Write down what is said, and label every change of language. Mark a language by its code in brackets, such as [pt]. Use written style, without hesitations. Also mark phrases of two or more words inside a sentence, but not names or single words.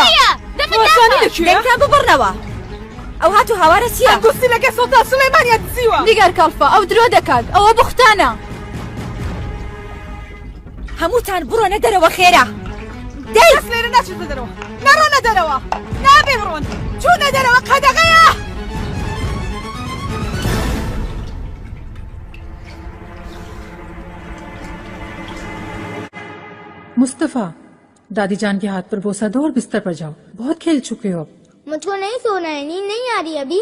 [ckb] وەزانی لەکوێیە؟ دەنگا ببڕنەوە. ئەو هاتوو هاوارە چییە؟ ئەنگۆستی لەگە سۆتا سولەیمانیە دزیوە. نیگەر کاڵفە، ئەو درۆ دەکات، ئەوە بوختانە. هەمووتان بڕۆنە دەرەوە خێرا. دەی کەس لێرە ناچێتە دەرەوە. نەڕۆنە دەرەوە. نابێ بڕۆن. چوونە دەرەوە قەدەغەیە. [hi] मुस्तफा, दादी जान के हाथ पर बोसा दो और बिस्तर पर जाओ। बहुत खेल चुके हो अब। मुझको नहीं सोना है, नींद नहीं आ रही अभी।